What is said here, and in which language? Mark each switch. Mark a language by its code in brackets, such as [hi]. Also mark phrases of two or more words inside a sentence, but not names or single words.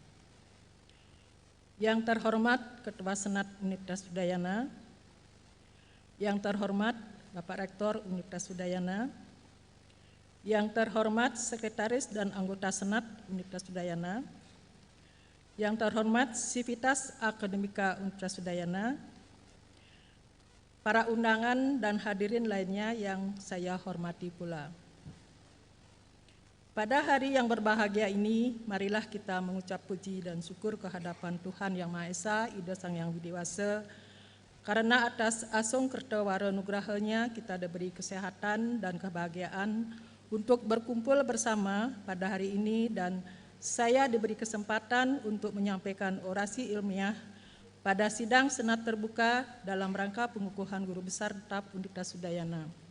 [id] Yang terhormat Ketua Senat Universitas Udayana, yang terhormat Bapak Rektor Universitas Udayana, yang terhormat Sekretaris dan Anggota Senat Universitas Udayana, yang terhormat Sivitas Akademika Universitas Udayana, para undangan dan hadirin lainnya yang saya hormati pula. Pada hari yang berbahagia ini, marilah kita mengucap puji dan syukur kehadapan Tuhan Yang Maha Esa, Ida Sang Yang Widiwasa, karena atas [ban] asung kertawara nugrahanya [id] kita diberi kesehatan dan kebahagiaan untuk berkumpul bersama pada hari ini, dan saya diberi kesempatan untuk menyampaikan orasi ilmiah pada sidang senat terbuka dalam rangka pengukuhan Guru Besar Tetap Universitas Udayana.